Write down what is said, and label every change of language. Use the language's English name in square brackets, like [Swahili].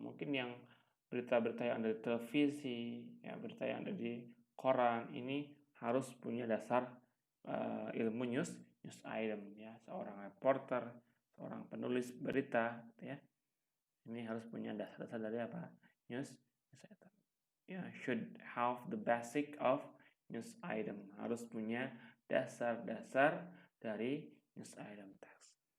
[Indonesian] Mungkin yang berita-berita yang ada di televisi, ya, berita yang ada di koran, ini harus punya dasar ilmu news item ya. Seorang reporter, seorang penulis berita gitu ya. Ini harus punya dasar-dasar dari apa? News item. [English] Ya, should have the basic of news item. [Indonesian] Harus punya dasar-dasar dari news item text.